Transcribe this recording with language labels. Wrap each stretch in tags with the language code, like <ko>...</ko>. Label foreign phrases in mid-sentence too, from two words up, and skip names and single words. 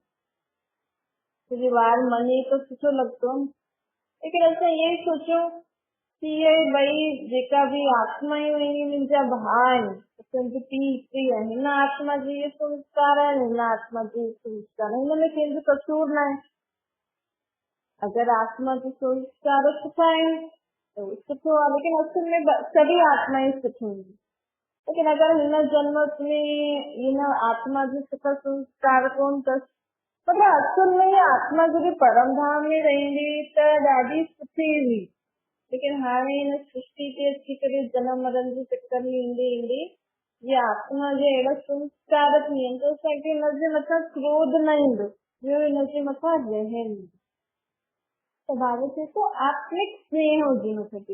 <sd>मुंहिंजो ॿार मञे तो सुठो लॻंदो। लेकिन असां इहे सोचूं कि ये भई जेका भी आत्मायूं आहिनि मुंहिंजा भाउ आहिनि, असांजो पीउ हिकु ई आहे। हिन आत्मा जी इहे संस्कार आहिनि, हिन आत्मा जी संस्कार, हिन में कंहिंजो कसूर न आहे। अगर आत्मा जी संस्कार सुठा आहिनि तो सुठो आहे, लेकिन असल में सभी आत्माएं सुठी हूंदी। लेकिन अगर हिन जन्म में हिन आत्मा जी सुठा संस्कार कोन अथसि, मतलब असल में ये आत्मा जॾहिं परम धाम में रहंदी त ॾाढी सुठी हुई। लेकिन हाणे हिन सृष्टि ते अची करे जनम मरण जे चक्कर में ईंदे ईंदे ये आत्मा जे अहिड़ा संस्कार थी आहिनि त असांखे हिनजे मथां क्रोध न ईंदो, ॿियो हिनजे मथां रहम ईंदो। त बाबा चए थो आत्मिक स्नेह हुजे मूंखे।</sd>